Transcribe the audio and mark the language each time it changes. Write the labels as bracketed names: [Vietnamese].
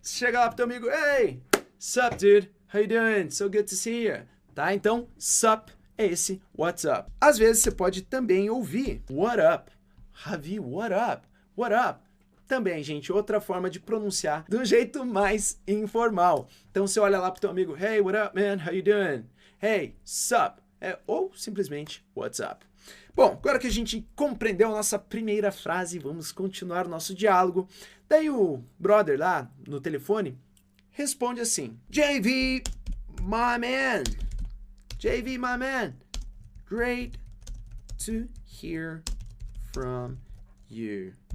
[Portuguese] Chega lá pro teu amigo, [English] hey, sup, dude, how you doing? So good to see you. [Portuguese] Tá? Então, sup é esse what's up. Às vezes, você pode também ouvir what up. Ravi, [English] what up? What up? [Portuguese] também, gente, outra forma de pronunciar de um jeito mais informal. Então você olha lá pro teu amigo, [English] hey, what up, man? How you doing? Hey, sup? [Portuguese] Ou simplesmente, [English] what's up? [Portuguese] Bom, agora que a gente compreendeu a nossa primeira frase, vamos continuar o nosso diálogo. Daí o brother lá no telefone responde assim, JV, [English] my man. JV, my man. Great to hear from you.